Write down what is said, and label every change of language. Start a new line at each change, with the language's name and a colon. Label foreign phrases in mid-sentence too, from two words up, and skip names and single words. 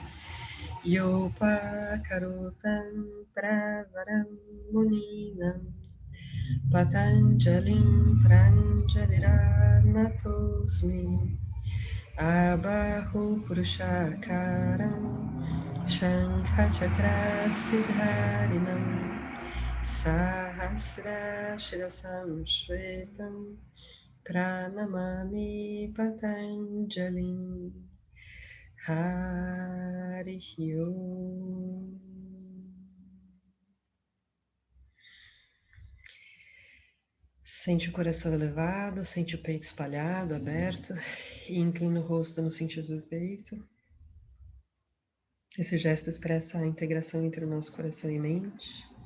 Sanskrit: योऽपाकरोत्तं प्रवरं मुनीनां पतञ्जलिं प्राञ्जलिरानतोऽस्मि आबाहु पुरुषाकारं शङ्खचक्रासिधारिणम् सहस्र शिरसं श्वेतं प्रणमामि पतञ्जलिं हरिः ॐ.
Portuguese: Sente o coração elevado, sente o peito espalhado, aberto, e inclina o rosto no sentido do peito. Esse gesto expressa a integração entre o nosso coração e mente.